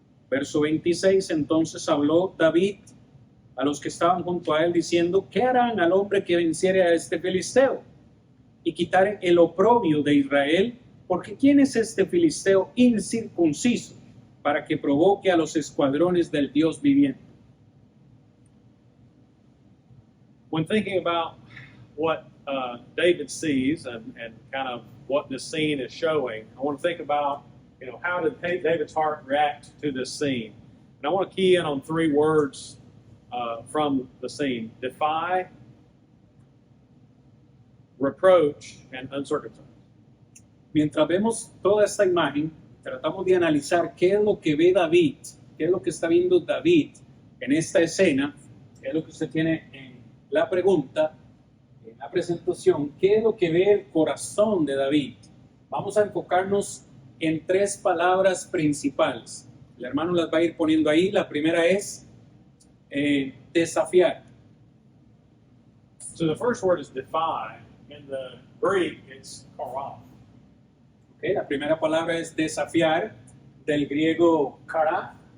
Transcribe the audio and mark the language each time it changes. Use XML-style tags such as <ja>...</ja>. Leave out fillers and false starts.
<es>Verso 26, entonces habló David a los que estaban junto a él diciendo, ¿qué harán al hombre que venciere a este filisteo y quitare el oprobio de Israel? Porque ¿quién es este filisteo incircunciso para que provoque a los escuadrones del Dios viviente?</es> <en>When thinking about what David sees and kind of what this scene is showing, I want to think about, how did David's heart react to this scene? And I want to key in on three words from the scene: defy, reproach, and uncircumcised.</en> <es>Mientras vemos toda esta imagen, tratamos de analizar qué es lo que ve David, qué es lo que está viendo David en esta escena, qué es lo que usted tiene en la pregunta, en la presentación, qué es lo que ve el corazón de David. Vamos a enfocarnos en tres palabras principales. El hermano las va a ir poniendo ahí. La primera es desafiar.</es> <en>So the first word is defy. In the Greek, it's karaf.</en> <es>Okay, la primera palabra es desafiar, del griego kara.</es>